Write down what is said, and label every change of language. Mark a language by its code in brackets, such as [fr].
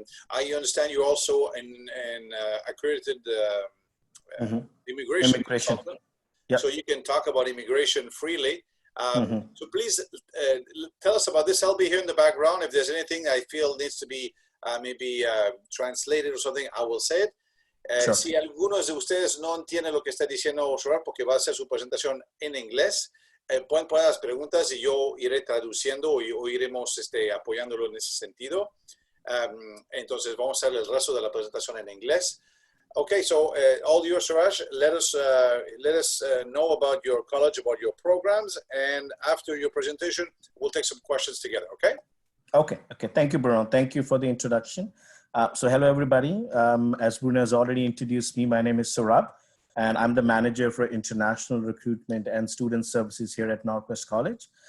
[en] I understand you're also an accredited immigration consultant. Yep. So you can talk about immigration freely. So please tell us about this. I'll be here in the background. If there's anything I feel needs to be maybe translated or something, I will say it. Sure. [es] Si algunos de ustedes no entienden lo que está diciendo Suraj, porque va a hacer su presentación en inglés, pueden poner las preguntas y yo iré traduciendo o iremos apoyándolo en ese sentido. Entonces vamos a hacer el resto de la presentación en inglés. [en] Okay, so all yours, Suraj. Let us know about your college, about your programs, and after your presentation, we'll take some questions together, okay? Okay. Thank you, Bruno. Thank you for the introduction. So hello, everybody. As Bruno has already introduced me, my name is Suraj, and I'm the manager for international recruitment and student services here at NorQuest College.